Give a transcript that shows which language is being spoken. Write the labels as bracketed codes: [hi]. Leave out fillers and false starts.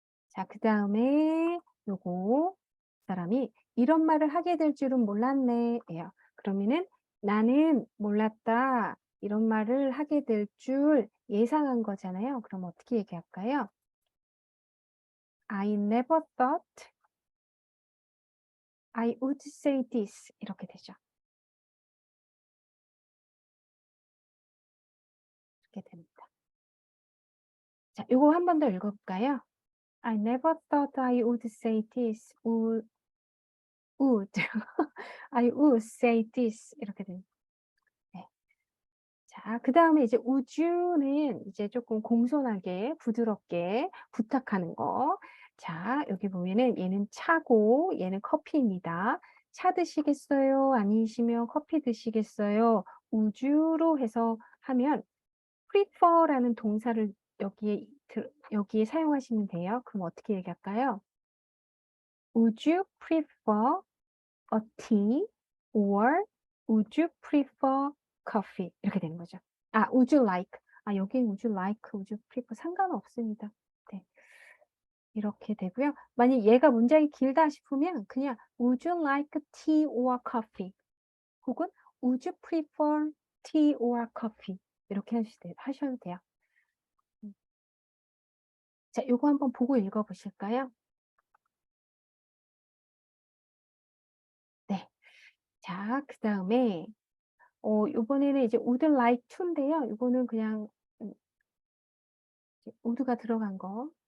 [ko] 자, 그 다음에 요거 사람이 이런 말을 하게 될 줄은 몰랐네. 예요. 그러면은 나는 몰랐다. 이런 말을 하게 될 줄 예상한 거잖아요. 그럼 어떻게 얘기할까요? [en] I never thought I would say this. [ko] 이렇게 되죠. 이렇게 됩니다. 자, 요거 한 번 더 읽어볼까요? [en] I never thought I would say this. would. I would say this. [ko] 이렇게 됩니다. 네. 자, 그 다음에 이제 우주는 이제 조금 공손하게, 부드럽게 부탁하는 거. 자, 여기 보면은 얘는 차고, 얘는 커피입니다. 차 드시겠어요? 아니시면 커피 드시겠어요? 우주로 해서 하면 prefer라는 동사를 여기에 사용하시면 돼요. 그럼 어떻게 얘기할까요? [en] Would you prefer a tea or would you prefer coffee? [ko] 이렇게 되는 거죠. [en] would you like. [ko] 여기 [en] would you like, would you prefer [ko] 상관없습니다. 네. 이렇게 되고요. 만약 얘가 문장이 길다 싶으면 그냥 [en] would you like tea or coffee? [ko] 혹은 [en] would you prefer tea or coffee? [ko] 이렇게 하셔도 돼요. 자, 요거 한번 보고 읽어보실까요? 네. 자, 그 다음에 요번에는 이제 would like to인데요. 이거는 그냥 would가 들어간 거.